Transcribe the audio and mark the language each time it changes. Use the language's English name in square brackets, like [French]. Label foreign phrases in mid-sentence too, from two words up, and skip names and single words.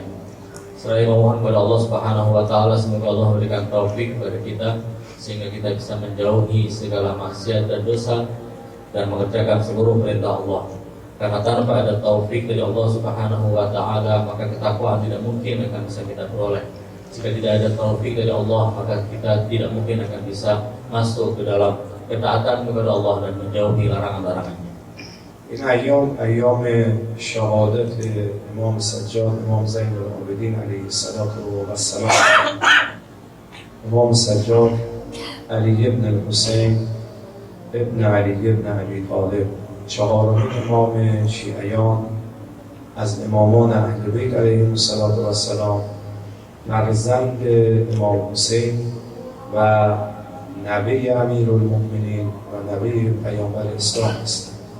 [Indonesian] Seraya memohon kepada Allah [Arabic] سبحانه وتعالى [Indonesian] semoga Allah memberikan taufik kepada kita sehingga kita bisa menjauhi segala maksiat dan dosa dan mengerjakan seluruh perintah Allah. Karena tanpa ada taufik dari Allah [Arabic] سبحانه وتعالى, [Indonesian] maka ketakwaan tidak mungkin akan bisa kita peroleh. Jika tidak ada taufik dari Allah, maka kita tidak mungkin akan bisa masuk ke dalam ketaatan kepada Allah dan menjauhi larangan-larangannya. [Persian] این ایام شهادت امام سجاد، امام زین العابدین علیه السلام. امام سجاد علی ابن الحسین ابن علی ابن ابی طالب، چهارمین امام شیعیان از امامان اهل بیت علیهم السلام، فرزند امام حسین و نوه امیرالمؤمنین و نوه پیامبر اسلام است.